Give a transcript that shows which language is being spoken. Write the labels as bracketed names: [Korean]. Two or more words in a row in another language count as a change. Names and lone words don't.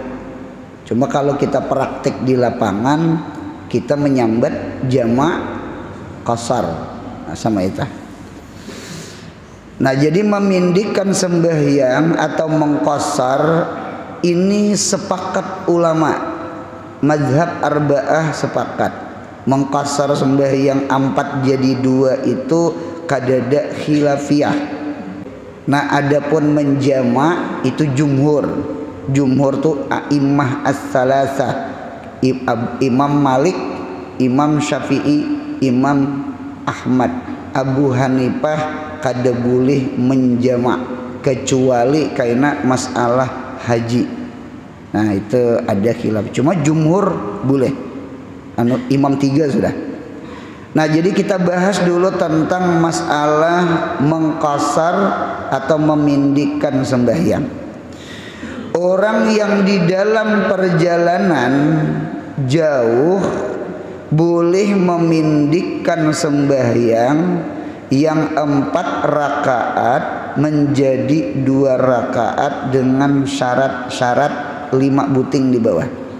[Indonesian] Cuma kalau kita praktik di lapangan, kita menyambat jamak qashar. Nah, sama itu. Nah, jadi memindikkan sembahyang atau mengqashar ini sepakat ulama. [Arabic] Mazhab arba'ah [Indonesian] sepakat. Mengqashar sembahyang 4 jadi 2 itu kadada khilafiyah. Nah, adapun menjama itu jumhur. Jumhur tu [Arabic] a'immah as-salasah. [Indonesian] Imam Malik, Imam Syafi'i, Imam Ahmad. Abu Hanifah kada boleh menjama kecuali karena masalah haji. Nah, itu ada khilaf. Cuma jumhur boleh. Imam 3 sudah. Nah, jadi kita bahas dulu tentang masalah mengqashar atau memindikkan sembahyang. Orang yang di dalam perjalanan jauh boleh memindikkan sembahyang yang 4 rakaat menjadi 2 rakaat dengan syarat-syarat 5 buting di bawah.